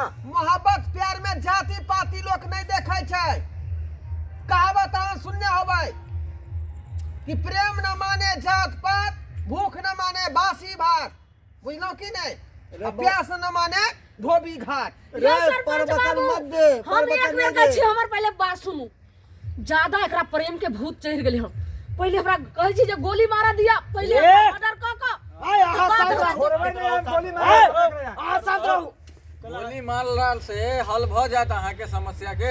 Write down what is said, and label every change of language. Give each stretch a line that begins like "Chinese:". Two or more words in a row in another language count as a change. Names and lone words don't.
Maithili: मोहब्बत प्यार में जाति पाति लोग नहीं देखे छै। कहावत अहाँ सुनने होबै कि प्रेम न माने जात पात, भूख न माने बासी भात, बुझलो कि नहीं? प्यास न माने धोबी घाट। ये सरपंच बाबू हम एक बेर कहै छी, हमर पहले बात सुनू। ज्यादा एकरा प्रेम के भूत चढ़ गेलै हम। पहले हमरा कहै छी जे गोली मारा दिया, पहले ऑर्डर क आय आहा शांत रहो, छोड़बै नहीं हम गोली आय, मार। आहा शांत रहो। गोली मारला से हल भ जात अहाँ के समस्या के,